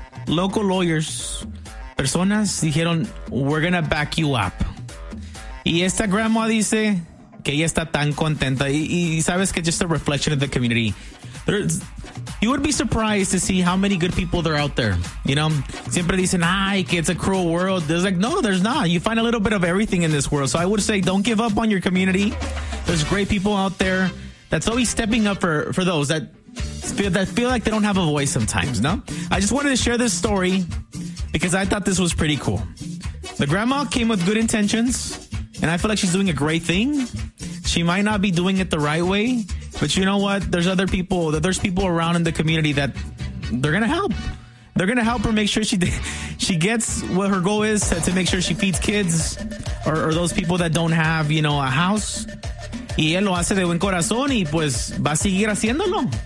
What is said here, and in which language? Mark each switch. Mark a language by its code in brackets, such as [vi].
[en] Local lawyers, [es] personas, dijeron, [en] we're gonna back you up. [es] Y esta [en] grandma [es] dice que ella está tan contenta. Y ¿sabes qué? [en] Just a reflection of the community. You would be surprised to see how many good people there are out there. You know, [es] siempre dicen, ay, que [en] it's a cruel world. There's like, no, there's not. You find a little bit of everything in this world. So I would say, don't give up on your community. There's great people out there that's always stepping up for those that feel like they don't have a voice sometimes, no? I just wanted to share this story because I thought this was pretty cool. The grandma came with good intentions, and I feel like she's doing a great thing. She might not be doing it the right way, but you know what? There's people around in the community that they're going to help. They're going to help her make sure she gets what her goal is, to make sure she feeds kids or those people that don't have, you know, a house. [es] Y ella lo hace de buen corazón y pues va a seguir haciéndolo.